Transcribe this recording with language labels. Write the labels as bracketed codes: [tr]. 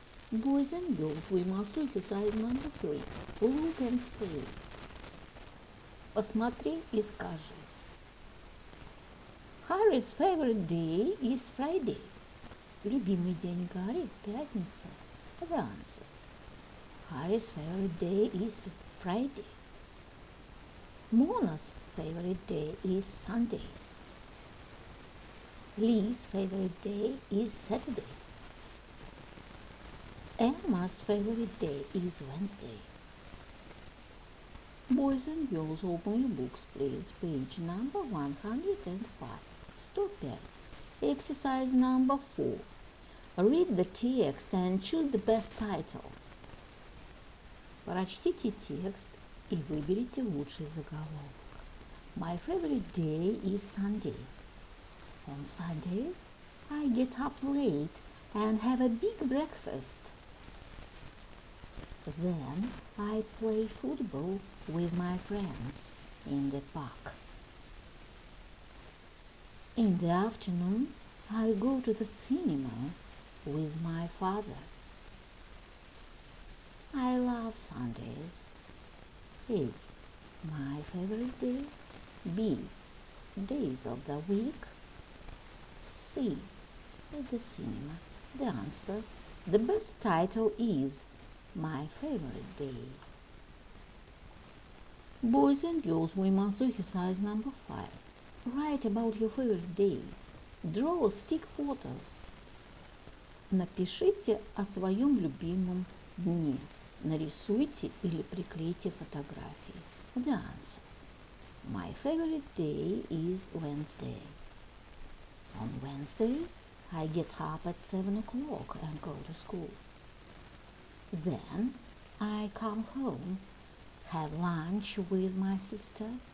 [en] Boys and girls, we must do exercise number 3. Look and say. [ru] Посмотри и скажи. [en] Harry's favorite day is Friday. [ru] Любимый день Гарри – пятница. [en] The answer. Harry's favorite day is Friday. Mona's favorite day is Sunday. Lee's favorite day is Saturday. Emma's favorite day is Wednesday. Boys and girls, open your books, please. Page number 105. 105. Exercise number 4. Read the text and choose the best title. [ru] Прочтите текст и выберите лучший заголовок. [en] My favorite day is Sunday. On Sundays, I get up late and have a big breakfast. Then I play football with my friends in the park. In the afternoon, I go to the cinema with my father. I love Sundays. A. My favorite day. B. Days of the week. C. The cinema. The answer. The best title is My favorite day. Boys and girls, we must do exercise number 5. Write about your favorite day. Draw stick photos. [ru] Напишите о своем любимом дне. Нарисуйте или приклейте фотографии. [en] The answer. My favorite day is Wednesday. On Wednesdays, I get up at 7 o'clock and go to school. Then I come home, have lunch with my sister.